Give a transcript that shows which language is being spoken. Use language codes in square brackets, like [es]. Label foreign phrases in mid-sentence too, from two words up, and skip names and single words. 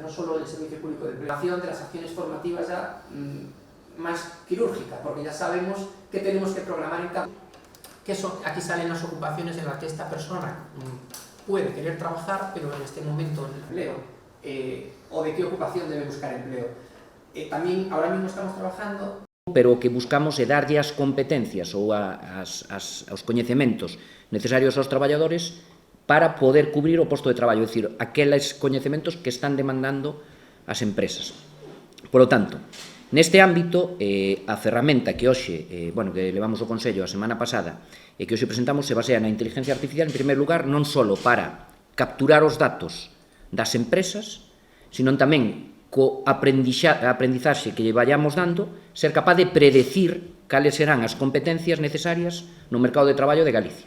[es] No solo el Servicio Público de Empleo, de las acciones formativas ya más quirúrgica, porque ya sabemos qué tenemos que programar en cada... Aquí salen las ocupaciones en las que esta persona puede querer trabajar, pero en este momento en el empleo, o de qué ocupación debe buscar empleo. También ahora mismo estamos trabajando... [gl] Pero o que buscamos é darlle as competencias ou os coñecementos necesarios aos traballadores para poder cubrir o posto de traballo, é dicir, aqueles coñecementos que están demandando as empresas. [es] Por lo tanto, [gl] neste ámbito, a ferramenta que hoxe, que levamos o Consello a semana pasada e que hoxe presentamos se basea na inteligencia artificial, en primeiro lugar, non só para capturar os datos das empresas, sino tamén co aprendizaxe que lle vayamos dando, ser capaz de predecir cales serán as competencias necesarias no mercado de traballo de Galicia.